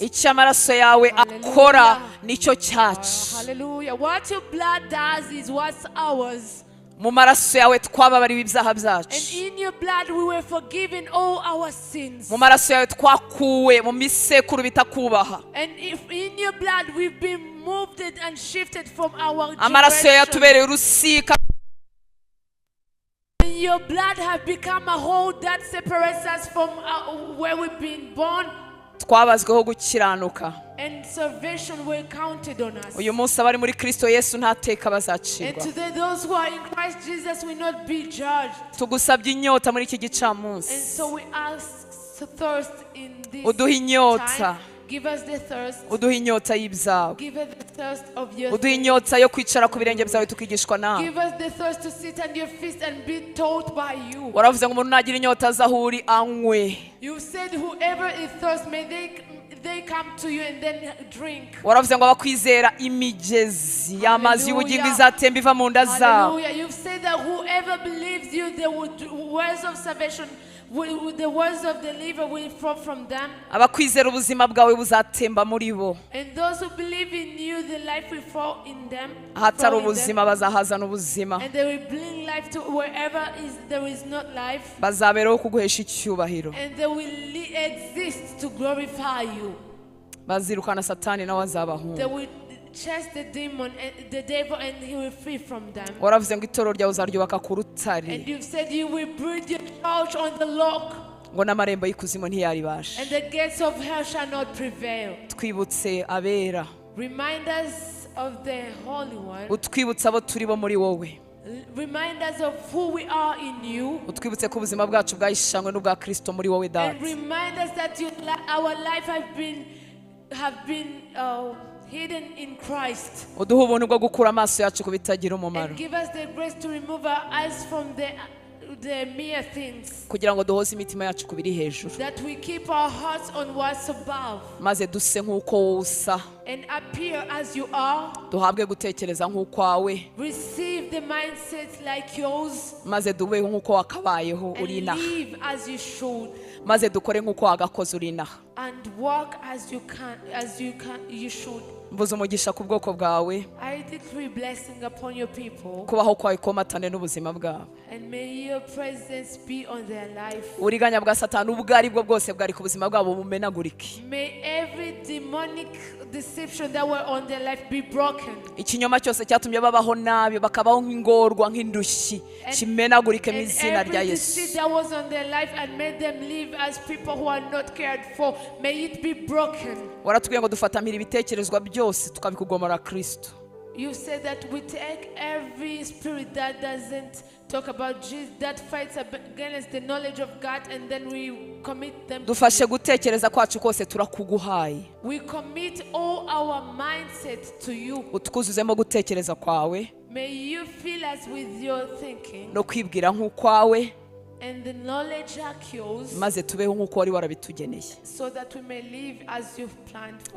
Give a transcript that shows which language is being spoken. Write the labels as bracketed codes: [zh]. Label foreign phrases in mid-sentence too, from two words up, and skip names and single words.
[rw] icyo amaraso yawe akora nicyo cyacu. Hallelujah. [en] What your blood does is what's ours. [rw] mu maraso yawe twababariwe ibyaha [en] And [rw] byacu. [en] in your blood we were forgiven all our sins. [rw] mu maraso yawe twakuwe mu misekuru bitakubaha. [en] And if in your blood we've been moved and shifted from our [rw] amaraso yawe [en] generation. [rw] yatubereye urusika. [en] And your blood have become a hole that separates us from where we've been born. [rw] twabazweho gukiranuka. [en] And salvation were counted on us. [rw] uyu munsi abari muri Kristo Yesu nta teka [en] And [rw] bazacirwa. [en] today those who are in Christ Jesus will not be judged. [rw] tugusabye inyota muri iki [en] And [rw] gicamunsi. [en] so we ask to thirst in this [rw] uduha inyota. [en] time. Give us the thirst. [rw] uduha inyota y'ibyawe. [en] Give us the thirst of your [rw] uduha [en] things. [rw] inyota yo kwicara ku birenge byawe tukigishwa nawe. [en] Give us the thirst to sit at your feet and be taught by you. [rw] waravuze ngo umuntu nagira inyota aza aho uri anywe. [en] You said whoever is thirsty, may they come to you and then drink. [rw] waravuze ngo abakwizera imigezi y'amazi y'ubugingo izatemba iva mu nda zabo. Hallelujah. [en] You've said that whoever believes you, the words of salvation, the words of the liver will flow from them. [rw] abakwizera ubuzima bwawe buzatemba muri bo. [en] And those who believe in you, the life will flow in them. [rw] ahatari [en] flow in them. [rw] ubuzima bazahazana ubuzima. [en] And they will bring life to wherever there is not life. [rw] bazabereho kuguhesha icyubahiro. [en] And they will exist to glorify you. [rw] bazirukana satani nawe azabahunga. [en] They will chase the demon, the devil, and he will flee from them. [rw] waravuze ngo itorero ryawe uzaryubaka ku rutare. [en] And you've said you will build your church on the rock, [rw] ngo n'amarembo y'ikuzimu ntiyaribasha. [en] and the gates of hell shall not prevail. [rw] twibutse abera. [en] Remind us of the Holy One. [rw] utwibutse abo turi bo muri wowe. [en] Remind us of who we are in you. [rw] utwibutse ko ubuzima bwacu bwahishanywe n'ubwa Kristo muri wowe [en] And [rw] data. [en] remind us that our life have been hidden in Christ. [rw] uduha ubuntu bwo gukura amaso yacu ku bitagira umumaro. [en] And give us the grace to remove our eyes from the mere things. [rw] kugira ngo duhoze imitima yacu ku biri hejuru. [en] That we keep our hearts on what's above. [rw] maze duse nk'uko wowe usa. [en] And appear as you are. [rw] duhabwe gutekereza nk'ukwawe. [en] Receive the mindset like yours. [rw] maze dubeho nk'uko wakabayeho uri [en] And [rw] inaha. [en] live as you should. [rw] maze dukore nk'uko wagakoze uri inaha. [en] And walk as you should. [rw] mvuze umugisha ku bwoko bwawe. [en] I decree blessing upon your people. [rw] kubaho kwawe komatane n'ubuzima bwabo. [en] And may your presence be on their life. [rw] uburiganya bwa satani ubwo ari bwo bwose bwari ku buzima bwabo bumenagurike. [en] May every demonic deception that were on their life be broken. [rw] ikinyoma cyose cyatumye babaho nabi bakabaho nk'ingorwa nk'indushyi kimenagurike mu izina rya [en] Every [rw] Yesu. [en] deceit that was on their life and made them live as people who are not cared for, may it be broken. [rw] waratubwiye ngo dufatamira ibitekerezwa byose tukabikugomora Kristo. [en] You said that we take every spirit that doesn't talk about Jesus, that fights against the knowledge of God, and then we commit them. [rw] dufashe gutekereza kwacu kose turakuguhaye. [en] We commit all our mindset to you. [rw] utwuzuzemo gutekereza kwawe [en] May you fill us with your thinking [rw] no kwibwira nk'ukwawe, [en] and the knowledge like yours, [rw] maze tubeho nk'uko wari warabitugeneye. [en] so that we may live as you've planned for us.